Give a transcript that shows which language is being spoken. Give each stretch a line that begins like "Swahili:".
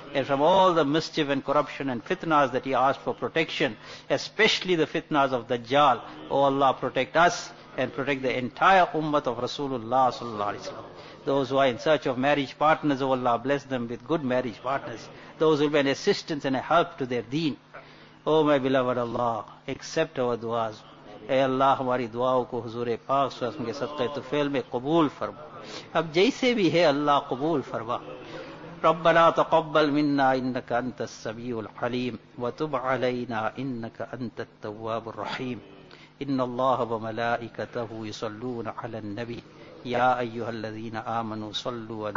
English: And from all the mischief and corruption and fitnas that he asked for protection, especially the fitnas of Dajjal, O Allah, protect us and protect the entire ummah of Rasulullah
Arabic: sallallahu alaihi wasallam.
English: Those who are in search of marriage partners, O Allah, bless them with good marriage partners. Those who will be an assistance and a help to their deen. O my beloved Allah, accept our du'as.
Urdu: اے اللہ, ہماری دعاؤں کو حضور پاک صلی اللہ علیہ وسلم کے صدقے طفیل میں قبول فرما. اب جیسے بھی ہے اللہ قبول فرما.
Arabic: ربنا تقبل منا انك انت السميع العليم وتب علينا انك انت التواب الرحيم. ان الله وملائكته يصلون على النبي, يا ايها الذين امنوا صلوا عليه.